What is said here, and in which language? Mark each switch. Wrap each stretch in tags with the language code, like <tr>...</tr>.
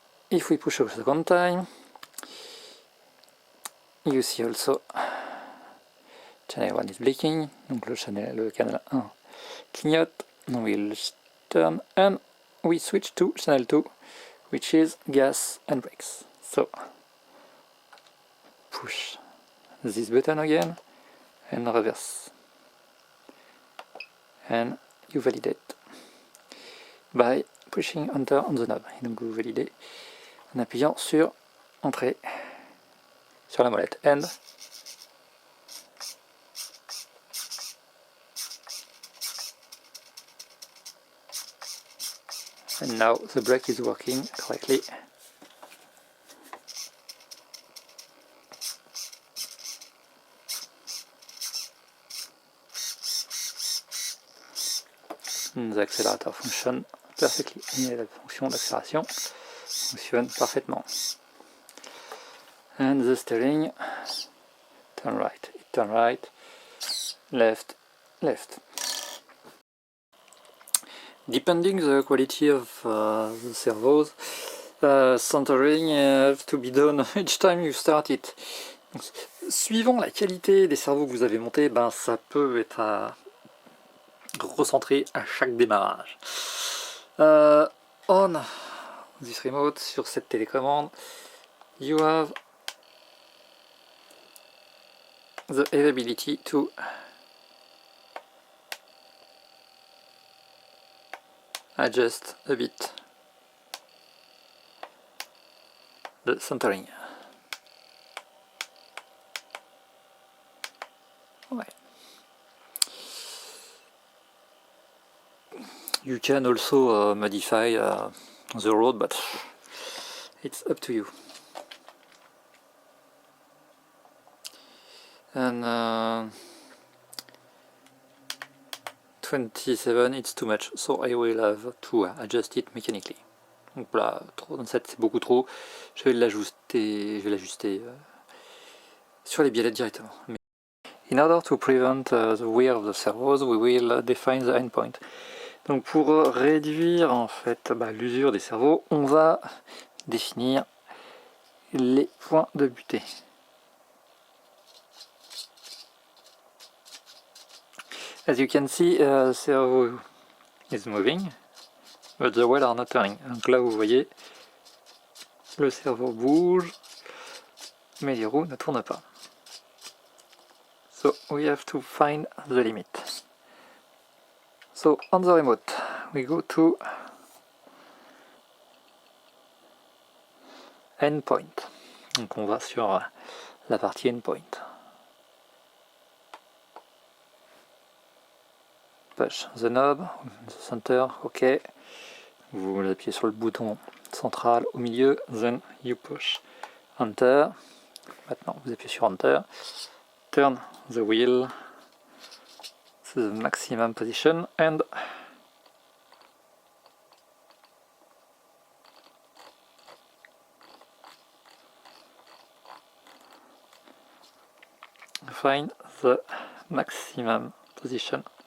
<en>If we push a second time, you see also channel 1 is blinking,</en> <fr>donc le canal 1 clignote,</fr> <en>we'll turn and we switch to channel 2, which is gas and brakes. So push this button again and reverse, and you validate by pushing enter on the knob.</en> <fr>Et donc vous validez en appuyant sur entrée sur la molette end.</fr> <en>And now the brake is working correctly. The accelerator function perfectly. Et la fonction d'accélération fonctionne parfaitement. And the steering, turn right, left, left. Depending the quality of the servos, centering have to be done each time you start it.</en> <fr>Donc, suivant la qualité des servos que vous avez montés, ben, ça peut être recentré à chaque démarrage.</fr> <en>On this remote,</en> <fr>sur cette télécommande,</fr> <en>you have the availability to adjust a bit the centering. Ouais. You can also modify the road, but it's up to you. And 27, it's too much, so I will have to adjust it mechanically.</en> <fr>Donc là, 37 c'est beaucoup trop. Je vais l'ajuster sur les biellettes directement.</fr> <en>In order to prevent the wear of the servos, we will define the endpoint.</en> <fr>Donc pour réduire en fait l'usure des servos, on va définir les points de butée.</fr> <en>As you can see, the servo is moving, but the wheels are not turning.</en> <fr>Donc là vous voyez, le servo bouge, mais les roues ne tournent pas.</fr> <en>So we have to find the limit. So on the remote, we go to endpoint.</en> <fr>Donc on va sur la partie endpoint.</fr> <en>Push the knob, the center, ok.</en> <fr>Vous appuyez sur le bouton central au milieu,</fr> <en>then you push enter.</en> <fr>Maintenant vous appuyez sur enter.</fr> <en>Turn the wheel to the maximum position and find the maximum position.</en>